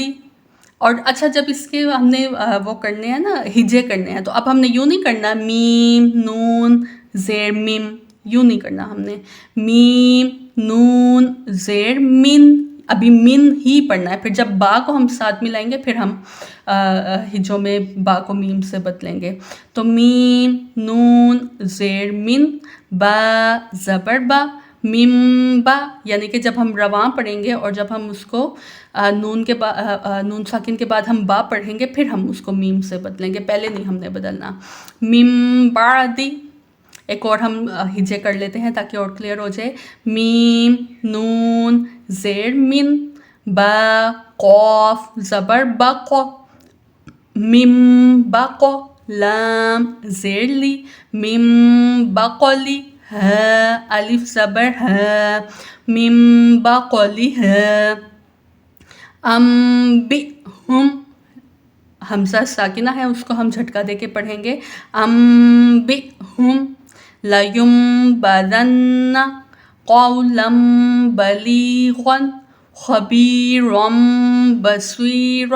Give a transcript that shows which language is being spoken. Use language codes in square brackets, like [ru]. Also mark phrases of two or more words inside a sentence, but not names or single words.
[ur] اور اچھا جب اس کے ہم نے وہ کرنے ہیں نا ہجے کرنے ہیں، تو اب ہم نے یوں نہیں کرنا میم نون زیر میم، یوں نہیں کرنا، ہم نے میم نون زیر من، ابھی من ہی پڑھنا ہے، پھر جب با کو ہم ساتھ ملائیں گے پھر ہم ہجوں میں با کو میم سے بدلیں گے، تو میم نون زیر من، با زبر با، میم با، یعنی کہ جب ہم رواں پڑھیں گے اور جب ہم اس کو نون ساکن کے بعد ہم با پڑھیں گے پھر ہم اس کو میم سے بدلیں گے، پہلے نہیں ہم نے بدلنا، من بعد۔ ایک اور ہم ہجے کر لیتے ہیں تاکہ اور کلیئر ہو جائے، میم نون زیر من، با قاف زبر بق، مم بق، لام زیر لی، مم بقلی، ہا الف زبر ہا، مم بقلی ہا، انبئہم، حمزہ ساکنہ ہے اس کو ہم جھٹکا دے کے پڑھیں گے، [ar] انبئہم لینبذن قولا بلیغا خبیرا بصیرا۔